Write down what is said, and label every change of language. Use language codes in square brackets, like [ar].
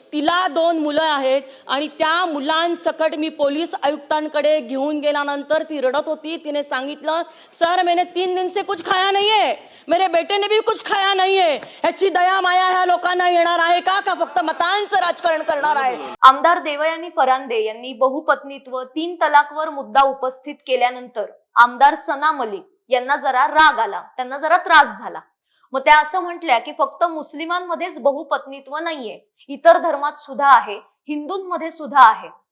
[mr] तिला 2 मुलं आहेत आणि त्या मुलांसकट मी पोलीस आयुक्तांकडे घेऊन गेल्यानंतर ती रडत होती। तिने सांगितलं, [hi] सर मैंने 3 दिन से कुछ खाया नहीं है, मेरे बेटे ने भी कुछ खाया नहीं है। [mr] ह्याची दया माया ह्या लोकांना येणार आहे का फक्त मतांचं राजकारण करणार आहे? आमदार देवयानी फरांदे यांनी बहुपत्नीत्व, 3 तलाकवर मुद्दा उपस्थित केल्यानंतर आमदार सना मलिक यांना जरा राग आला, त्यांना जरा त्रास झाला। मग त्या असं म्हटल्या की फक्त मुस्लिमांमध्येच बहुपत्नीत्व नाहीये, इतर धर्मात सुद्धा आहे, हिंदूंमध्ये सुद्धा आहे।